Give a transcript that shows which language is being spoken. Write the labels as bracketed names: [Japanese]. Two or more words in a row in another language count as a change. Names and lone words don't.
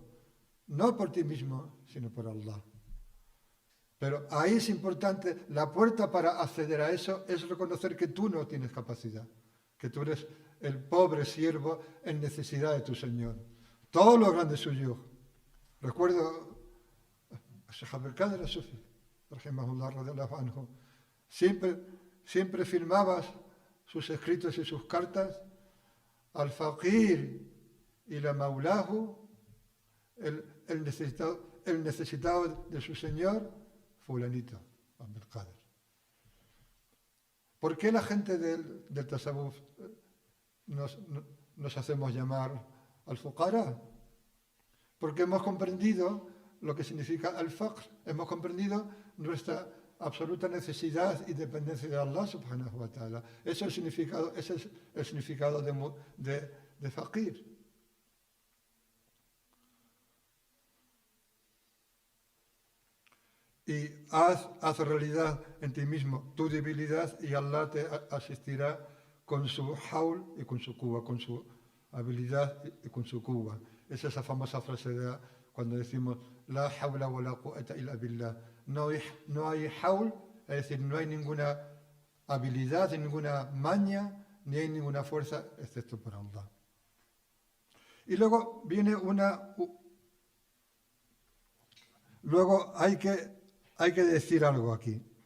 [Spanish] No por ti mismo, sino por Allah. Pero ahí es importante, la puerta para acceder a eso es reconocer que tú no tienes capacidad, que tú eres el pobre siervo en necesidad de tu Señor. Todo lo grande es suyo. Recuerdo a Sheikh Abdul Qadir al-Sufi, rahimahullah, [Arabic] رضي الله عنه, [Spanish] siempre firmabas sus escritos y sus cartas al faqir y [Arabic] لا مولاه, [Spanish] el necesitado de su Señor, fulanito, Abdul Qadir. ¿Por qué la gente del tasawuf nos hacemos llamar al-fuqara? Porque hemos comprendido lo que significa al-faqr, hemos comprendido nuestra absoluta necesidad y dependencia de Allah [Arabic] سبحانه وتعالى. [Spanish] Ese es el significado de faqir. Y haz realidad en ti mismo tu debilidad y Allah te asistirá con su haul y con su quwwa, con su habilidad y con su quwwa. Es esa famosa frase cuando decimos [Arabic] لا حول ولا قوة إلا بالله. [Spanish] No hay haul, es decir, no hay ninguna habilidad, ninguna maña, ni hay ninguna fuerza excepto por Allah. Y luego viene luego hay que decir algo aquí.